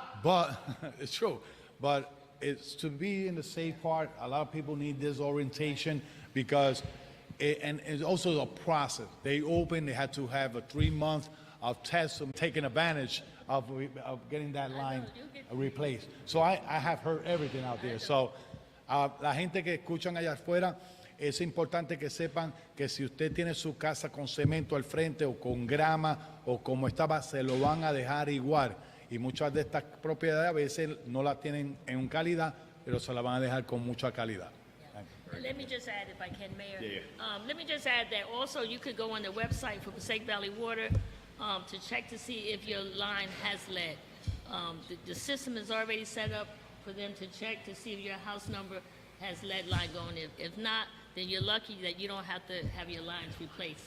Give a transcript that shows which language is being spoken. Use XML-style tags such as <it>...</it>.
<en>But it's true. But it's to be in the safe part. A lot of people need this orientation because, and it's also a process. They open, they had to have a 3-month of tests of taking advantage of getting that line replaced. So I have heard everything out there.</en> <es>So la gente que escuchan allá afuera, es importante que sepan que si usted tiene su casa con cemento al frente o con grama o como estaba, se lo van a dejar igual. Y muchas de estas propiedades a veces no la tienen en calidad, pero se la van a dejar con mucha calidad.</es> <en>Let me just add, if I can, Mayor. Let me just add that also you could go on the website for Passaic Valley Water to check to see if your line has lead. The system is already set up for them to check to see if your house number has lead line going. If not, then you're lucky that you don't have to have your lines replaced.</en>